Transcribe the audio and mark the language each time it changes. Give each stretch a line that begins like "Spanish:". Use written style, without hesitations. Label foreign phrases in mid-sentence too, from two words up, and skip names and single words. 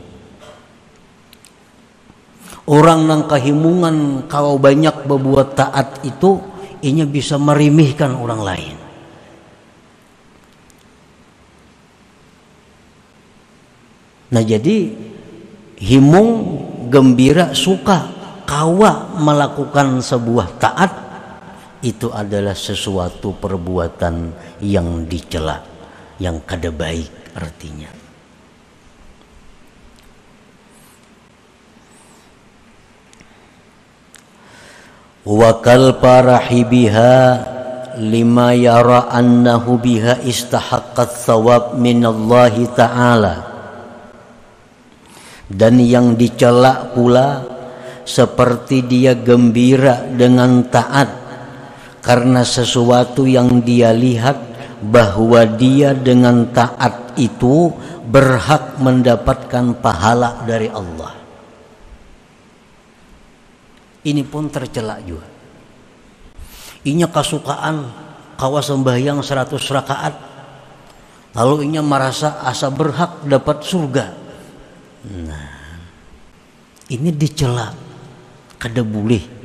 Banjar: Orang nang kahimungan kau banyak berbuat taat itu inya bisa merimihkan orang lain. Nah jadi himung, gembira,
Indonesian: suka kawa melakukan sebuah taat, itu adalah sesuatu perbuatan yang dicela, yang kada baik artinya.
Arabic: وكالفرح بها لما يرى أنه بها استحقت ثواب من الله تعالى.
Indonesian: Dan yang dicela pula seperti dia gembira dengan taat karena sesuatu yang dia lihat bahwa dia dengan taat itu berhak mendapatkan pahala dari Allah. Ini pun tercela juga.
Banjar: Inya kasukaan kawa sembahyang 100 rakaat, lalu inya merasa asa berhak dapat surga.
Indonesian: Nah, ini dicela, kada boleh.